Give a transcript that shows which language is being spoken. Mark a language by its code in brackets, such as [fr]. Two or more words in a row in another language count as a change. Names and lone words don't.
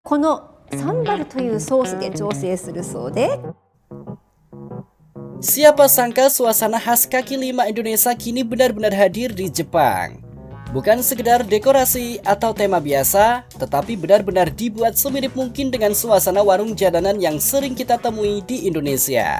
[ja] このサンバルというソースで調整するそうで。 [id] Siapa sangka suasana khas kaki lima Indonesia kini benar-benar hadir di Jepang. Bukan sekedar dekorasi atau tema biasa, tetapi benar-benar dibuat semirip mungkin dengan suasana warung jalanan yang sering kita temui di Indonesia.